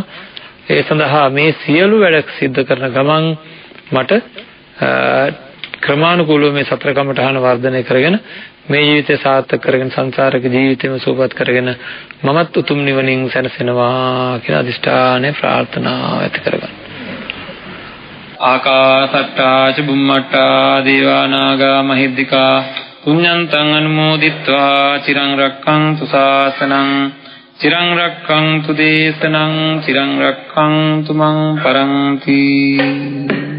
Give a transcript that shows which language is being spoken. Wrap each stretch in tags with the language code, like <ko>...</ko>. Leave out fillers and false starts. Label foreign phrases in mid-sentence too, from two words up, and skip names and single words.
<si>ඒ සඳහා මේ සියලු වැඩ සිද්ධ කරන ගමන් මට ක්‍රමානුකූලව මේ සතර කමඨහන වර්ධනය කරගෙන මේ ජීවිතය සාර්ථක කරගෙන සංසාරික ජීවිතයම සුවපත් කරගෙන මමත් උතුම් නිවනින් සැනසෙනවා කියන අදිෂ්ඨානය ප්‍රාර්ථනාව ඇති කරගන්න.</si> <pi>ආකාසට්ටා ච බුම්මට්ටා දේවා නාග මහිද්దికා පුඤ්ඤන්තං අනුමෝදිත්වා චිරං රක්ඛන්තු ශාසනං චිරං රක්ඛන්තු දේශනං චිරං රක්ඛන්තු මං පරන්ති.</pi>